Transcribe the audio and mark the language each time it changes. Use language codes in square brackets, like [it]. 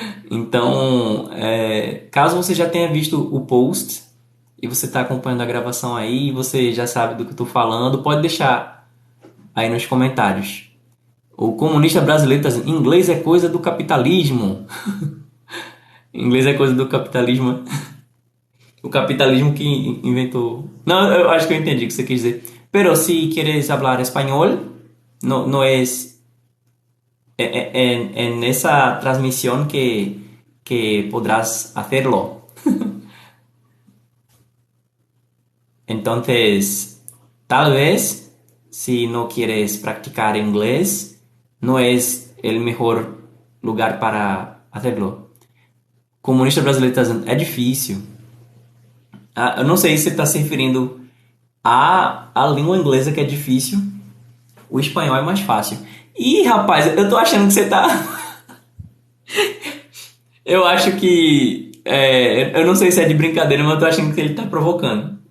[pt] Então, caso você já tenha visto o post e você está acompanhando a gravação aí, você já sabe do que eu estou falando, pode deixar aí nos comentários. O comunista brasileiro está dizendo, inglês é coisa do capitalismo. Inglês é coisa do capitalismo. O capitalismo que inventou... Não, eu acho que eu entendi o que você quis dizer. [es] Pero si quieres hablar español, no es en esa transmisión que podrás hacerlo. Entonces, tal vez, si no quieres practicar inglés, no es el mejor lugar para hacerlo. [pt] Comunista brasileiro está dizendo, é difícil. Eu não sei se você está se referindo à língua inglesa que é difícil. O espanhol é mais fácil. Ih, rapaz, eu tô achando que você tá... Eu acho que... eu não sei se é de brincadeira, mas eu tô achando que ele tá provocando.